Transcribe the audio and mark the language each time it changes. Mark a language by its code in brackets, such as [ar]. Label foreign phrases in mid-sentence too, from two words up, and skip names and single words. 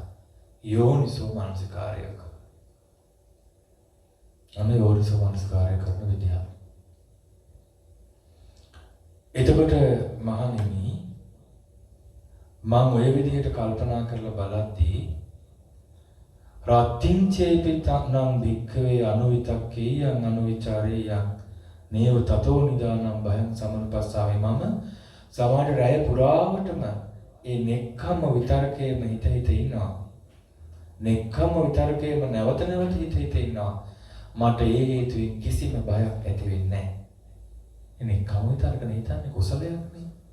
[si] යෝනිසෝ මනසිකාරයක. අනේ යෝනිසෝ මනසිකාරය කරන විදිහ. එතකොට මහණෙනි මම ඔය විදිහට කල්පනා කරලා බලද්දී [pi] රත්ත්‍ංචේපිතං භික්ඛවේ අනුවිතක්කේයං අනුවිචාරේයං නේව තතෝ නිදානම් භයං සමනුපස්සාවේ [si] මම සමහර රැය පුරාවටම ඒ නෙක්ඛම්ම විතරකේම හිත ඉන්නවා. නෙක්ඛම්ම විතරකේම නැවත නැවත හිත ඉන්නවා. මට ඒ හේතුවෙන් කිසිම බයක් ඇති වෙන්නේ නැහැ. නෙක්ඛම්ම විතරකනේ හිතන්නේ කුසලයක් නේ.